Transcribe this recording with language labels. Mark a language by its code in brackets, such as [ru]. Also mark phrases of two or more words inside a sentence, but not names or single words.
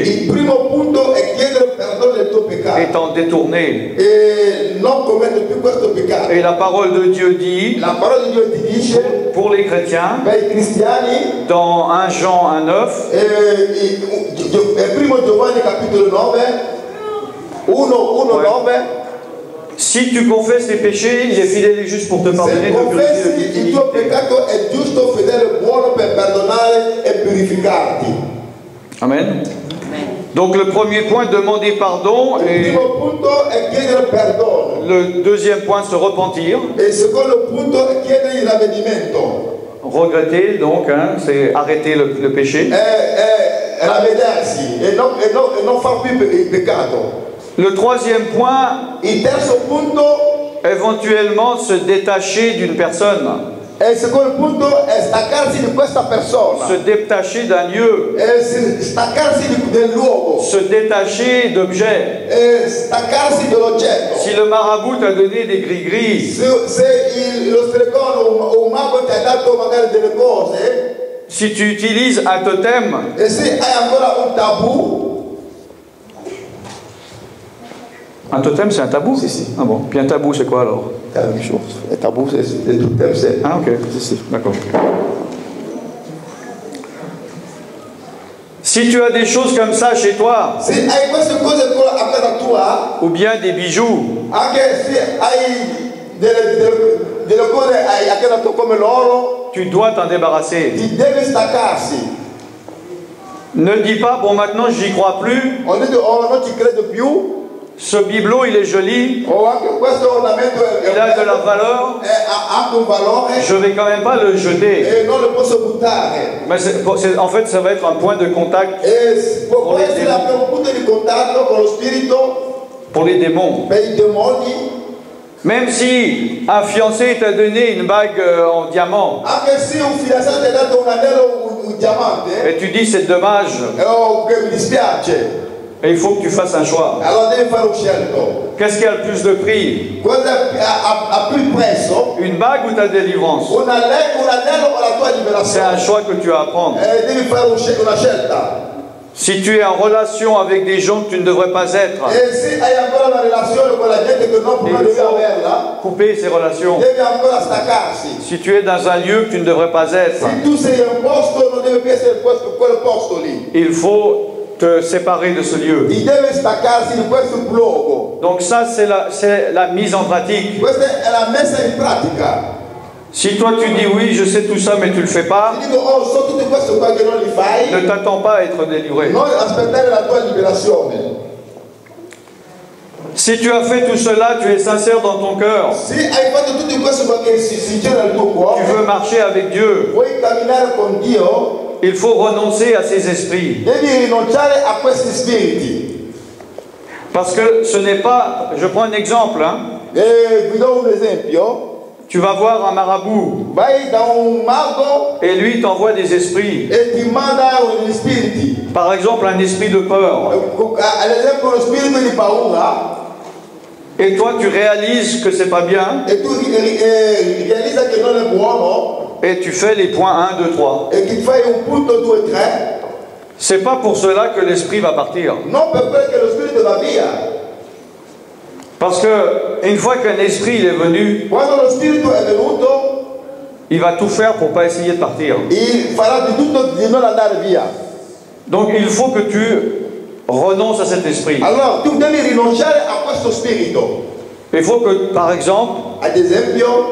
[it] Il primo punto è chiedere perdono del tuo peccato [fr] et t'en détourner. [it] e non commettere più questo peccato. [fr] Et la parole de Dieu dit, [it] La parola di Dio ti dice [fr] pour les chrétiens, [it] per i cristiani, [fr] dans 1 Jean 1,9, [it] primo Giovanni capitolo 9, 1:9, [fr] si tu confesses tes péchés, il est fidèle et juste pour te pardonner, [it] se [fr] te purifier de [it] confessi [fr] toute [it] il tuo [fr] iniquité. [it] peccato è giusto, fedele e buono per perdonare e purificarti. Amen. [fr] Donc le premier point, demander pardon. [it] Il [fr] Et [it] primo punto è chiedere perdono. [fr] le deuxième point, se repentir. [it] E il secondo punto è chiedere il ravvedimento. [fr] Regretter, donc, hein, c'est arrêter le péché. [it] È ravvedersi e non far più il peccato. [fr] Le troisième point, [it] Il terzo punto [fr] éventuellement se détacher d'une personne. [it] e il secondo punto è staccarsi di questa persona. [fr] Se détacher d'un lieu. [it] E staccarsi del luogo. [fr] Se détacher d'objets. [it] E staccarsi dell'oggetto. [fr] Si le marabout t'a donné des gris-gris, [it] Se lo stregone o un mago ti ha dato magari delle cose [fr] si tu utilises un totem, [it] e se hai ancora un tabù, [fr] un totem c'est un tabou? [it] Si, si. [fr] Ah bon, puis un tabou c'est quoi alors? è la même chose. [it] Il tabù è tutto il [fr] Ah ok, [it] Si, si. [fr] d'accord. Si tu as des choses comme ça chez toi, [it] Se hai queste cose a casa tua, [fr] ou bien des bijoux, [it] anche se hai delle cose a casa tua come l'oro, [fr] tu dois t'en débarrasser. [it] ti devi staccarsi. [fr] Ne dis pas, bon maintenant j'y crois plus, [it] Ho detto, oh, non ci credo più, [fr] ce bibelot il est joli, [it] o anche questo ornamento [fr] il a de la valeur, [it] ha anche un valore [fr] je vais quand même pas le jeter. [it] e non lo posso buttare. [fr] Mais en fait ça va être un point de contact [it] E può essere anche un punto di contatto con lo spirito [fr] pour les démons. [it] per i demoni, [fr] Même si un fiancé t'a donné une bague en diamant, [it] anche se un fidanzato ti ha dato un anello, un diamante, [fr] et tu dis c'est dommage, [it] che mi dispiace, [fr] et il faut que tu fasses un choix. [it] allora devi fare un scelto. [fr] Qu'est-ce qui a le plus de prix? [it] Cosa ha più prezzo? [fr] Une bague ou ta délivrance? [it] Un anello o la tua [fr] C'est un [it] liberazione? [fr] choix que tu as à prendre. [it] Devi fare una scelta. [fr] Si tu es en relation avec des gens que tu ne devrais pas être, [it] E se hai ancora una relazione con la gente che non [fr] il [it] devi [fr] faut [it] averla, [fr] couper ces relations. [it] devi ancora staccarsi. [fr] Si tu es dans un lieu que tu ne devrais pas être, [it] Se tu sei in un posto, non devi più essere quel posto lì. [fr] il faut te séparer de ce lieu. [it] Ti deve staccarsi di questo luogo. [fr] Donc ça, c'est la mise en pratique. [it] Questa è la messa in pratica. [fr] Si toi tu dis oui, je sais tout ça, mais tu ne le fais pas, [it] Ti dico, oh, so tutto questo qua che non li fai, [fr] ne t'attends pas à être délivré. [it] non aspettare la tua liberazione. [fr] Si tu as fait tout cela, tu es sincère dans ton cœur, [it] Se hai fatto tutto questo qua che si c'è nel tuo [fr] tu [it] cuore, [fr] veux marcher avec Dieu, [it] vuoi camminare con Dio, [fr] il faut renoncer à ces esprits. [it] devi rinunciare a questi spiriti. [fr] Parce que ce n'est pas, je prends un exemple, hein. [it] E vi do un esempio. [fr] Tu vas voir un marabout [it] Vai da un mago [fr] et lui t'envoie des esprits. [it] e ti manda gli spiriti. [fr] Par exemple, un esprit de peur. [it] Ad esempio lo spirito di paura, [fr] Et toi, tu réalises que c'est pas bien [it] e tu realizza che non è buono [fr] et tu fais les points 1, 2, 3. [it] e che fai un punto 2, 3, [fr] C'est pas pour cela que l'esprit va partir. [it] non per quello che lo spirito va via. [fr] Parce que une fois qu'un esprit il est venu, [it] Quando lo spirito è venuto, [fr] il va tout faire pour pas essayer de partir. [it] farà di tutto di non andare via. [fr] Donc il faut que tu renonces à cet esprit. [it] Allora tu devi rinunciare a questo spirito. [fr] Il faut que, par exemple, [it] ad esempio,